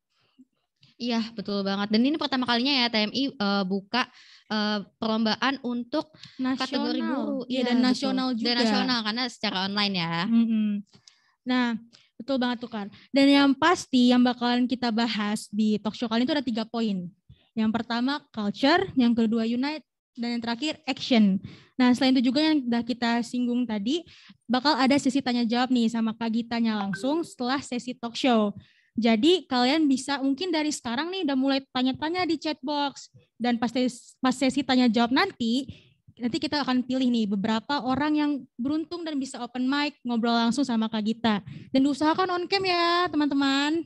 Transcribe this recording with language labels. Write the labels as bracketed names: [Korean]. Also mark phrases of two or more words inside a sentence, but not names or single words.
[Indonesian] Iya, betul banget. Dan ini pertama kalinya ya TMI buka perlombaan untuk kategori guru. Iya, dan nasional betul. juga. Dan nasional karena secara online ya. Nah, betul banget tuh kan. Dan yang pasti yang bakalan kita bahas di [English] talk show [Indonesian] kali ini itu ada 3 poin. Yang pertama culture, yang kedua unite, dan yang terakhir action. Nah, selain itu juga yang udah kita singgung tadi, bakal ada sesi tanya jawab nih sama Kak Gitanya langsung setelah sesi [English] talk show. [Indonesian] Jadi kalian bisa mungkin dari sekarang nih udah mulai tanya-tanya di [English] chat box. [Indonesian] Dan pas sesi tanya jawab nanti kita akan pilih nih beberapa orang yang beruntung dan bisa [English] open mic [Indonesian] ngobrol langsung sama Kak Gita. Dan diusahakan [English] on cam [Indonesian] ya teman-teman.